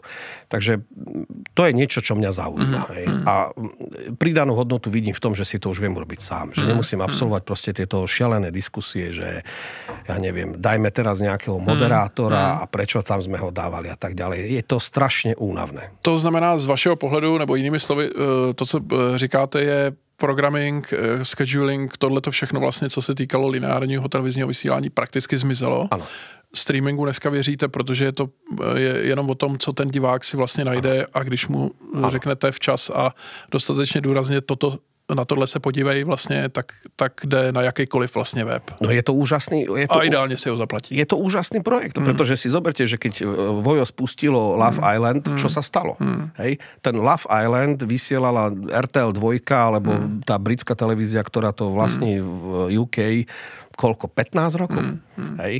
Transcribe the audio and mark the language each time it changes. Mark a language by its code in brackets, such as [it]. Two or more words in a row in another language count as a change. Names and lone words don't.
[sk] Takže to je niečo, čo mňa zaujíma. A pridanú hodnotu vidím v tom, že si to už viem robiť sám. Že nemusím absolvovať proste tieto šialené diskusie, že ja neviem, dajme teraz nejakého moderátora a prečo tam sme ho dávali a tak ďalej. Je to strašne únavné. [cs] To znamená z vašeho pohledu, nebo jinými slovy, to, co říkáte, je [en] programming, scheduling, [cs] tohleto všechno vlastně, co se týkalo lineárního televizního vysílání, prakticky zmizelo. Ano. Streamingu dneska věříte, protože je to jenom o tom, co ten divák si vlastně najde a když mu řeknete včas a dostatečně důrazně na tohle se podívej vlastně, tak jde na jakýkoliv vlastně web. [sk] No je to úžasný... A ideálne si ho zaplatí. Je to úžasný projekt, pretože si zoberte, že keď Vojo spustilo Love Island, čo sa stalo? Hej? Ten Love Island vysielala RTL 2, alebo tá britská televízia, ktorá to vlastní v UK, koľko? 15 rokov? Hej?